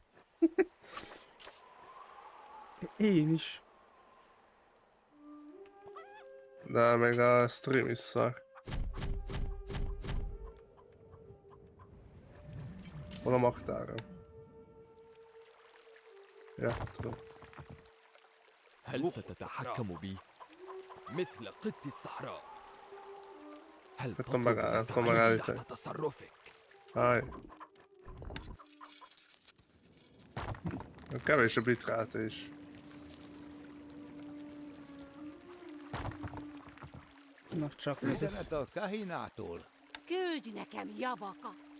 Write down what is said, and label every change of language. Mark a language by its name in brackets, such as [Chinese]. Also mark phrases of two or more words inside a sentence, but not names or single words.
[Hungarian] Én is. De meg a stream is szar. Hol a magtáram? Ja, tudom. [Arabic] هل ستتحكم بي مثل قط الصحراء؟ هل تطلب استعانتي تحت تصرفك؟ [Hungarian] Háj. Kevés a bitráta is. Na csak ez. Üzenet a kahinától. Küldj nekem javakat!